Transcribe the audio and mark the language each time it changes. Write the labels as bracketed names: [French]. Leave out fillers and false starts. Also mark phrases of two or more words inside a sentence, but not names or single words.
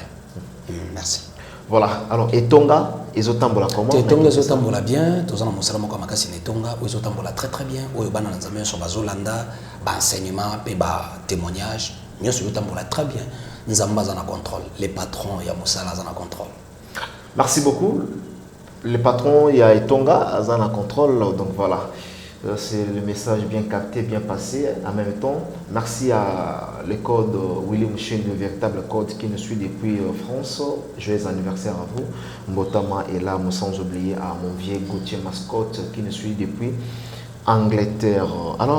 [French] Merci. Voilà, alors [Lingala] Etonga ezotambola comment? Etonga ezotambola bien, tozana mosala moko makasi Etonga ezotambola [French] très très bien. [Lingala] Oyo bana nzambe so bazolanda ba enseignement pe ba témoignage, nyoso ezotambola [French] très bien. [Lingala] Nzamba za na contrôle, [French] les patrons [Lingala] ya mosala za na contrôle. [French] Merci beaucoup. Les patrons [Lingala] ya Etonga za na [French] contrôle, donc voilà. C'est le message bien capté, bien passé. En même temps, merci à le code William Chen, le véritable code qui nous suit depuis France. Joyeux anniversaire à vous. Mbotama est là, sans oublier à mon vieux Gauthier Mascotte qui nous suit depuis Angleterre.